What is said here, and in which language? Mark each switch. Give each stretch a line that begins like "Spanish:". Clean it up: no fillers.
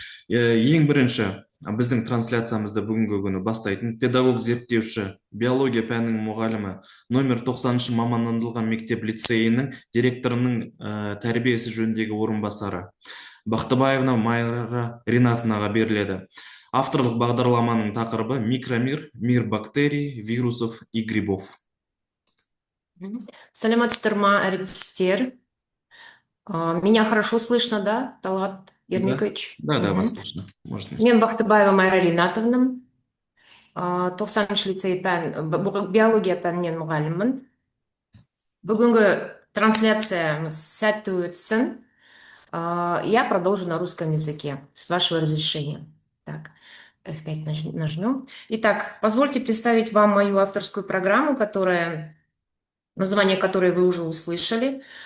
Kazakh: Ең бірінші біздің трансляциямызды бүгінгі күні бастайтын педагог зерттеуші биология пәнінің мұғалімі номер 90-шы мамандандырылған мектеп лицейінің директорының тәрбиесі жөніндегі орынбасары Бақтыбаевна Майра Ринатовнаға беріледі. Авторлық бағдарламаның тақырыбы
Russian: микромир, мир бактерий, вирусов и грибов.
Kazakh: Саламатсыздар ма, әріптестер.
Russian: Меня хорошо слышно, да, Талат Ермекович? Да, вас слышно. Можно.
Kazakh: Мен Бақтыбаева Майра Ринатовна, 90-шы лицей биология пәнінен мұғаліммін. Бүгінгі трансляциямыз сәтті өтсін.
Russian: Я продолжу на русском языке, с вашего разрешения. Так, F5 нажмем. Итак, позвольте представить вам мою авторскую программу, название которой вы уже услышали.